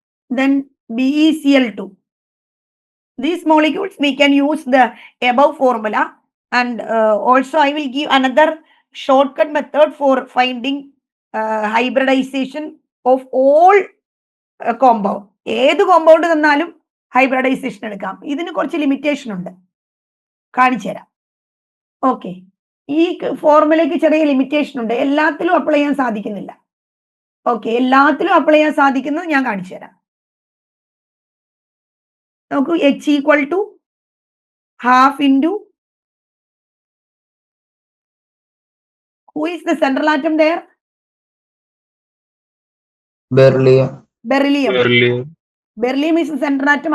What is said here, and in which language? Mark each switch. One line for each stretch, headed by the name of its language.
English: Then BeCl2. These molecules we can use the above formula, and also I will give another shortcut method for finding hybridization of all compound.
Malayalam: ഏത് compound തന്നാലും hybridisation എടുക്കാം. ഇതിന് കുറച്ച് limitation ഉണ്ട്, കാണിച്ചു തരാം. Okay, ഈ ഫോർമുലയ്ക്ക് ചെറിയ ലിമിറ്റേഷൻ ഉണ്ട്, എല്ലാത്തിലും അപ്ലൈ ചെയ്യാൻ സാധിക്കുന്നില്ല. ഓക്കെ, എല്ലാത്തിലും അപ്ലൈ ചെയ്യാൻ സാധിക്കുന്നത് ഞാൻ കാണിച്ചു തരാം. നോക്കൂ,
English: H equal to half into, who is the central atom there? Beryllium. Beryllium. Beryllium. Beryllium is the central atom.